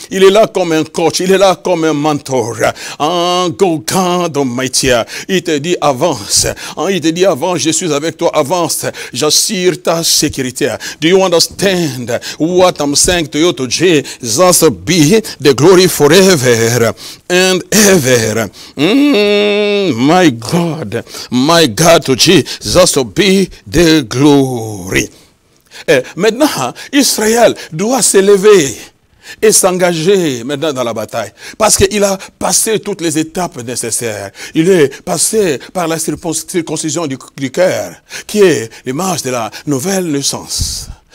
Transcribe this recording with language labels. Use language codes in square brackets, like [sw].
[fr] Il est là comme un coach, il est là comme un mentor. [en] God Almighty, [fr] il te dit avance, il te dit avance, je suis avec toi, avance, j'assure ta sécurité. [en] Do you understand what I'm saying to you? To Jesus be the glory forever and ever. My God, to Jesus be the glory. [fr] Et maintenant, Israël doit se lever et s'engager maintenant dans la bataille. Parce qu'il a passé toutes les étapes nécessaires. Il est passé par la circoncision du cœur, qui est l'image de la nouvelle naissance.